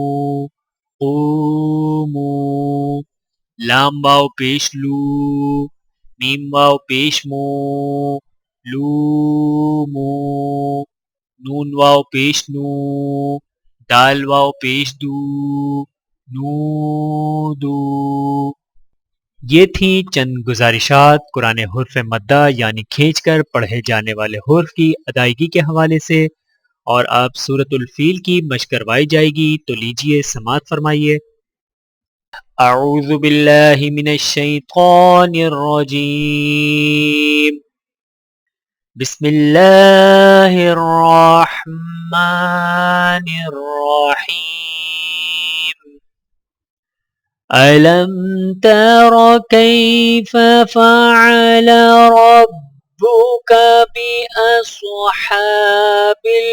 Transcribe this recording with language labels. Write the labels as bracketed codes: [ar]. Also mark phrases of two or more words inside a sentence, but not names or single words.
[ur] قومو، لام واو پیش لو، میم واو پیش مو، لومو، نون واو پیش نو، دال واو پیش دو، نودو۔ یہ تھیں چند گزارشات قرآن حرف مدہ یعنی کھینچ کر پڑھے جانے والے حرف کی ادائیگی کے حوالے سے، اور اب سورۃ الفیل کی مشق کروائی جائے گی، تو لیجئے سماعت فرمائیے۔ [ar] اعوذ باللہ من الشیطان الرجیم، بسم اللہ الرحمن الرحیم۔ أَلَمْ تَرَ كَيْفَ فَعَلَ رَبُّكَ بِأَصْحَابِ